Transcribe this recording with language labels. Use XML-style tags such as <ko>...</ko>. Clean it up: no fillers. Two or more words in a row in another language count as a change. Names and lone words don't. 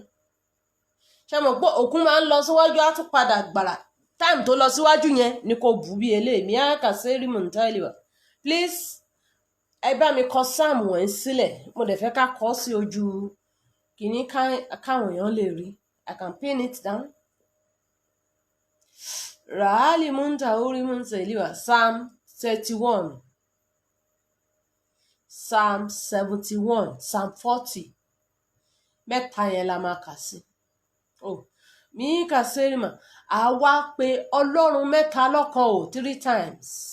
<yo>Ṣé mọ̀ pé òkun máa ń lọ síwájú á tún padà gbàrà. Time tó lọ síwájú yẹn ni kò bù bí eléyìí. Mihaika sẹ́rìmùntà ìlúwà. Please, ẹ bá mi kọ sáàmù ẹ̀ sílẹ̀. Mo dẹ̀ fẹ́ ká kọ sí ojú kìíní káwọn èèyàn lè rí.</yo> <en>I can pin it down. Rahali munta uri munta iliwa. Psalm 31. Psalm 71.</en> <yo>Psalm 40. Mẹ́ta yẹn la máa kà sí. Mi kà sẹ́rìmà. Àwa pé Ọlọ́run mẹ́ta lọ́kan o 3 times.</yo>